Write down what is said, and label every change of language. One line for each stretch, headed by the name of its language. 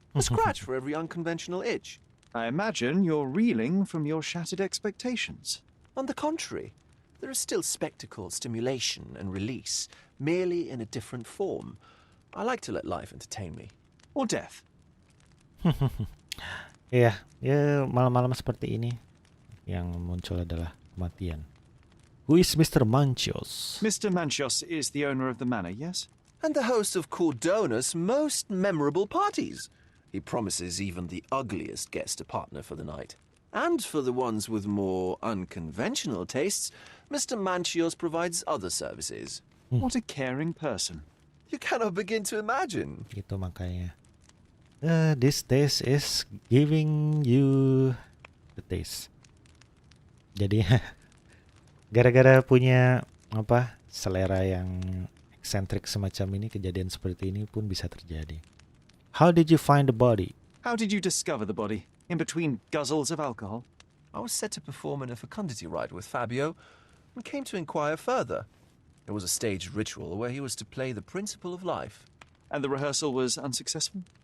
English: A scratch for every unconventional itch. I imagine you're reeling from your shattered expectations. On the contrary, there is still spectacle, stimulation, and release, merely in a different form. I like to let life entertain me. Or death.
Indonesian: Iya, ya malam-malam seperti ini yang muncul adalah kematian.
English: Who is Mr. Manchios? Mr. Manchios is the owner of the manor, yes? And the host of Cordona's most memorable parties. He promises even the ugliest guest a partner for the night. And for the ones with more unconventional tastes, Mr. Manchios provides other services. What a caring person. You cannot begin to imagine.
Indonesian: Itu makanya.
English: This taste is giving you the taste.
Indonesian: Jadi gara-gara punya selera yang eksentrik semacam ini, kejadian seperti ini pun bisa terjadi.
English: How did you find the body? How did you discover the body? In between guzzles of alcohol? I was set to perform in a fecundity rite with Fabio and came to inquire further. It was a staged ritual where he was to play the principle of life. And the rehearsal was unsuccessful?